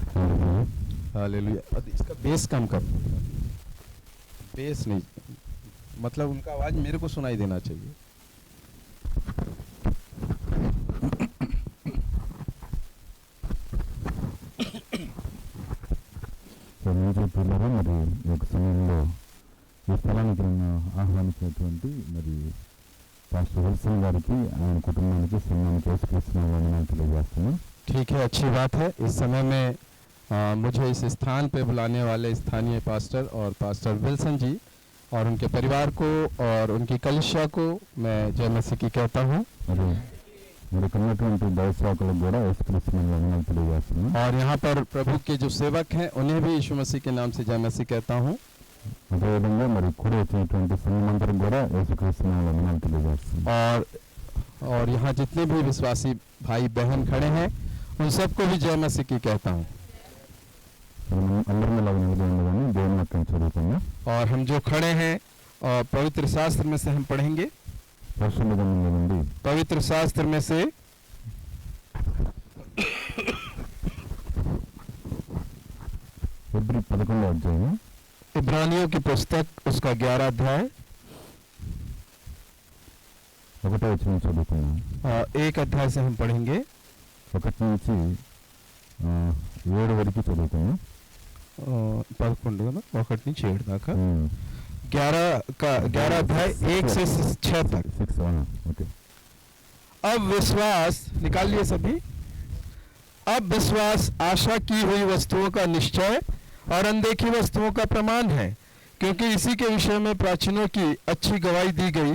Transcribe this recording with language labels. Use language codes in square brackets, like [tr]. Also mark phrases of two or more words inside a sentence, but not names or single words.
[hi] हालेलुया। इसका बेस कम कर, बेस नहीं, मतलब उनका आवाज मेरे को सुनाई देना चाहिए। [te] మ్యూజిక్ పిల్లలు మరి ఈ యొక్క సమయంలో ఈ స్థలానికి నన్ను ఆహ్వానించినటువంటి మరి పాస్టర్ విల్సన్ గారికి ఆయన కుటుంబానికి సన్మానం చేసుకొస్తున్న వందనాలు తెలియజేస్తున్నాను। [hi] ठीक है, अच्छी बात है। इस समय में मुझे इस स्थान पे बुलाने वाले स्थानीय पास्टर और पास्टर विल्सन जी और उनके परिवार को और उनकी कलिसिया को मैं जय मसीह की कहता हूँ। [te] మరి మరి ఉన్నటువంటి దైవసేవకులకు కూడా యేసుక్రీస్తు నామములో వందనాలు తెలియజేస్తున్నాను। [hi] और यहाँ पर प्रभु के जो सेवक हैं उन्हें भी यीशु मसीह के नाम से जय मसीह कहता हूँ। [te] అదేవిధంగా మరి కూడి వచ్చినటువంటి సంఘమందరికి కూడా యేసుక్రీస్తు నామములో వందనాలు తెలియజేస్తున్నాను। [hi] और यहाँ जितने भी विश्वासी भाई बहन खड़े हैं उन सबको भी जय मसीह की कहता हूँ। [te] అందరం ఇలా నిలబడి దేవుని వాక్యం చదువుకుందాం। [hi] और हम जो खड़े हैं और पवित्र शास्त्र में से हम पढ़ेंगे। [te] పరిశుద్ధ గ్రంథంలో నుండి [hi] पवित्र शास्त्र में से [te] ఫిబ్రవరి 11వ అధ్యాయం [hi] इब्रानियों की पुस्तक उसका 11 अध्याय [te] 1వ వచనం చదువుకుందాం। [hi] 1 अध्याय से हम पढ़ेंगे। [te] 1 నుంచి 7 వరకు చదువుకుందాం। 11 కదా, 1 నుంచి 7 దాకా 11 [hi] अध्याय 1 से 6 तक। 6 ओके। अब विश्वास निकाल लिए सभी। अब विश्वास आशा की हुई वस्तुओं का निश्चय और अनदेखी वस्तुओं का प्रमाण है, क्योंकि इसी के विषय में प्राचीनों की अच्छी गवाही दी गई।